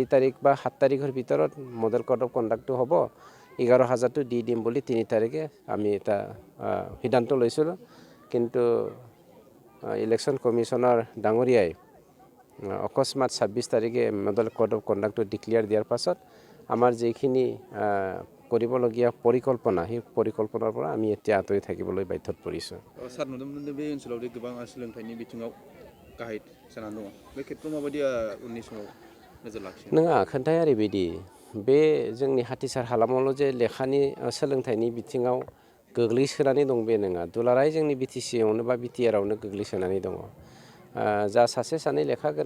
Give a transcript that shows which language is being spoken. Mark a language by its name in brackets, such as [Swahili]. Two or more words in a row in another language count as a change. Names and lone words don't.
[Assamese] তাৰিখ বা 7 তাৰিখৰ ভিতৰত [English] model code of conduct [Assamese] হ'ব 11000টো দি দিম বুলি 3 তাৰিখে আমি এটা সিদ্ধান্ত লৈছিলোঁ কিন্তু [English] election commissioner [Assamese] ডাঙৰীয়াই অকস্মাত 26 তাৰিখে [English] model code of conduct [Assamese] ডিক্লেয়াৰ দিয়াৰ পাছত আমাৰ যিখিনি কৰিবলগীয়া পৰিকল্পনা সেই পৰিকল্পনাৰ পৰা আমি এতিয়া আঁতৰি থাকিবলৈ বাধ্যত পৰিছোঁ [Bodo] सार नुदोंमोन बे ओनसोलाव गोबां सोलोंथाइनि बिथिङाव गाहाय जानानै दङ बे खेत्रआव माबायदि उननि समाव नोजोर लाखियो नङा खोन्थाया ओरैबायदि बे जोंनि हाथिसार हालामावल' जे लेखानि सोलोंथाइनि बिथिङाव गोग्लैसोनानै दं बे नङा दुलाराय जोंनि बिटिसिआवनो बा बिटिआरआवनो गोग्लैसोनानै दङ जा सासे सानै लेखा गोरों